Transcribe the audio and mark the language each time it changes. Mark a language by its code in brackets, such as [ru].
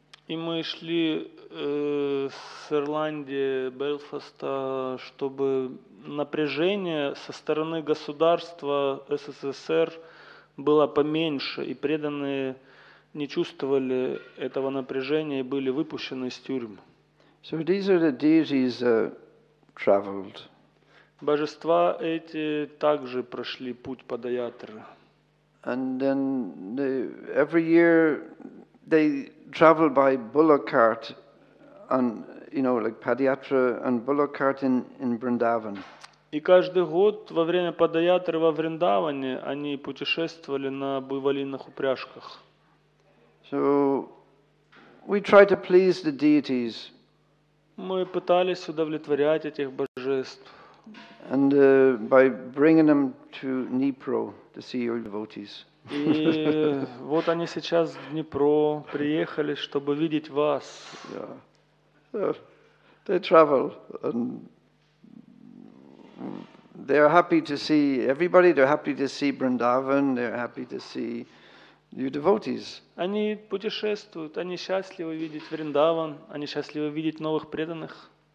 [ru] И мы шли с Ирландии, Белфаста, чтобы напряжение со стороны государства СССР было поменьше, и преданные не чувствовали этого напряжения и были выпущены из тюрьмы. [en] So these are the deities that traveled. [ru] Божества эти также прошли путь падаятры. [en] And then every year they travel by bullock cart on, like Padayatra and bullock cart in Vrindavan. [ru] И каждый год во время падаятры во Вриндаване они путешествовали на буйволиных упряжках. [en] So we try to please the deities. [ru] Мы пытались удовлетворять этих божеств. [en] And by bringing them to Dnipro to see your devotees. [ru] И вот они сейчас в Днепро приехали, чтобы видеть вас. [en] Yeah. So they travel and they're happy to see everybody. They're happy to see Vrindavan. They're happy to see you devotees. [ru] Они путешествуют, они счастливы видеть Вриндаван, они счастливы видеть новых преданных.